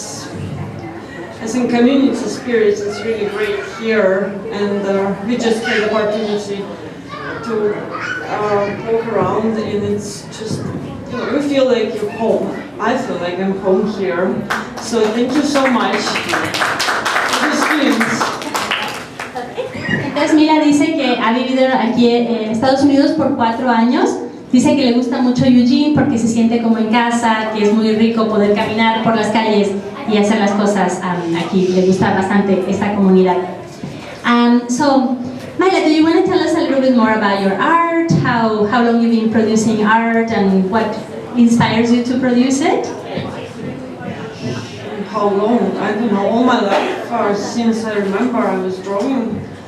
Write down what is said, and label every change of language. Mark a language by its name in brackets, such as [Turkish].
[English] I think community spirit is really great here, and we just had the opportunity to walk around, and it's just, you feel like you're home. I feel like I'm home here. So thank you so much for the students. [Spanish] Entonces Mila dice que ha vivido aquí en Estados Unidos por 4 años. Dice que le gusta mucho Eugene porque se siente como en casa, que es muy rico poder caminar por las calles y hacer las cosas aquí. Le gusta bastante esta comunidad. [English] So, Mila, do you want to tell us a little bit more about your art? How long you've been producing art and what inspires you to produce it? How long? I don't know. All my life, since I remember, I was drawing.